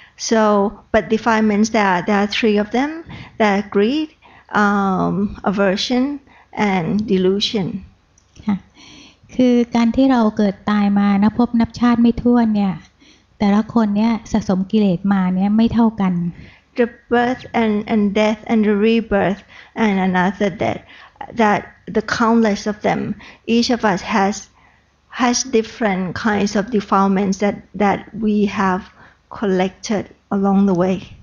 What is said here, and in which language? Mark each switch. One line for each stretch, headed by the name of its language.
English: So, but defilements there are 3 of them. There are greed, aversion, and delusion.
Thai: คือการที่เราเกิดตายมานับพบนับชาติไม่ถ้วนเนี่ยแต่ละคนเนี่ยสะสมกิเลสมาเนี่ยไม่เท่ากัน
English: The birth and death and the rebirth and another death, that the countless of them, each of us has different kinds of defilements that we have collected along the way.